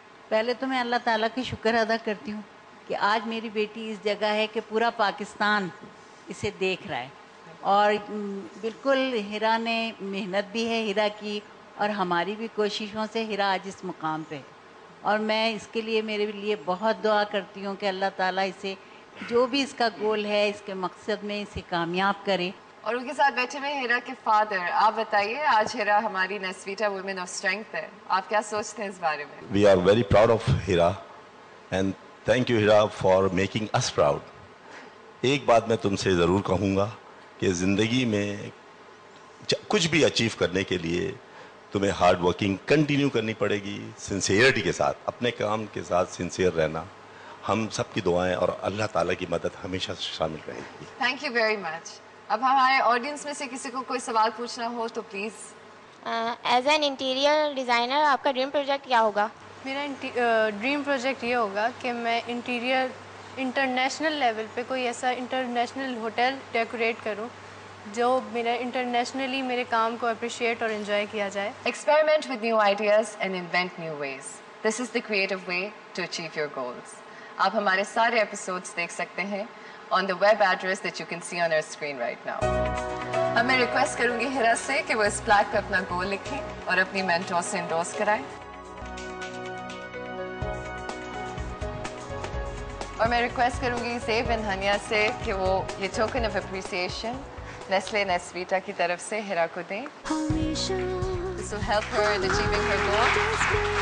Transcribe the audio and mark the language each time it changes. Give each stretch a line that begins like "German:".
Urdu: پہلے تو میں اللہ تعالیٰ کی شکر ادا کرتی ہوں کہ آج میری بیٹی اس جگہ ہے کہ پورا پاکستان اسے دیکھ رہا ہے, اور بالکل ہیرا نے محنت بھی ہے ہیرا کی, اور ہماری بھی کوششوں سے ہیرا آج اس مقام پہ ہے. اور میں اس کے لیے میرے لیے بہت دعا کرتی ہوں کہ اللہ تعالیٰ اسے جو بھی اس کا گول ہے اس کے مقصد میں اسے کامیاب کرے. اور ان کے ساتھ بیٹھے ہوئے ہیرا کے فادر. آپ بتائیے, آج ہیرا ہماری نیسویٹا وومن آف اسٹرینتھ ہے, آپ کیا سوچتے ہیں اس بارے میں؟
English: We are very proud of Hira and thank you Hira for making us proud.
Urdu: ایک بات میں تم سے ضرور کہوں گا کہ زندگی میں کچھ بھی اچیو کرنے کے لیے تمہیں ہارڈ ورکنگ کنٹینیو کرنی پڑے گی, سنسیئرٹی کے ساتھ, اپنے کام کے ساتھ سنسیئر رہنا. ہم سب کی دعائیں اور اللہ تعالیٰ کی مدد ہمیشہ شامل رہے گی. Thank you very much. اب ہمارے آڈینس میں سے کسی کو کوئی سوال پوچھنا ہو تو please. As an interior designer آپ کا ڈریم پروجیکٹ کیا ہوگا؟ میرا ڈریم پروجیکٹ یہ ہوگا کہ میں انٹرنیشنل لیول پہ کوئی ایسا انٹرنیشنل ہوٹل ڈیکوریٹ کروں جو میرا انٹرنیشنلی میرے کام کو اپریشیٹ اور انجوائے کیا جائے.
English: Experiment with new ideas and invent new ways. This is the creative way to achieve your goals.
Urdu: آپ ہمارے سارے ایپیسوڈز دیکھ سکتے ہیں
English: on the web address that you can see on our screen right now.
Urdu: اب میں request کروں گی ہیرا سے کہ وہ اس پلیک پہ اپنا گول لکھیں اور اپنی مینٹور سے انڈورس کرائیں. اور میں ریکویسٹ کروں گی زیب اینڈ ہنیا سے کہ وہ یہ ٹوکن آف اپریسیشن نیسلے نیسویٹا کی طرف سے ہیرا کو دیں.
English: This will help her in achieving her goal.